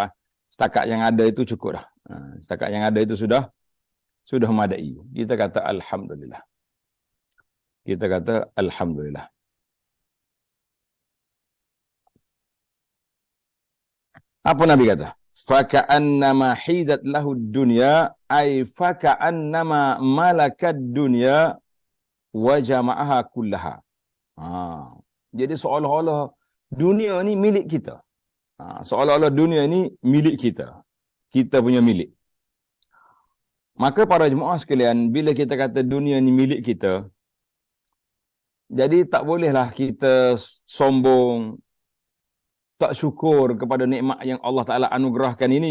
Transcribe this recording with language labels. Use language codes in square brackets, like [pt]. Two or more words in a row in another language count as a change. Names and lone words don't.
[ms] Setakat yang ada itu cukup dah. Setakat yang ada itu sudah madai. Kita kata alhamdulillah. Kita kata alhamdulillah. Apa Nabi kata? [ar] فكأنما حيزت له الدنيا أي فكأنما ملكت الدنيا وجمعها كلها. [ms] Jadi seolah-olah dunia ni milik kita. Seolah-olah dunia ni milik kita. Kita punya milik. Maka para jemaah sekalian, bila kita kata dunia ni milik kita, jadi tak bolehlah kita sombong, tak syukur kepada nikmat yang [ar] الله تعالى [ms] anugerahkan ini.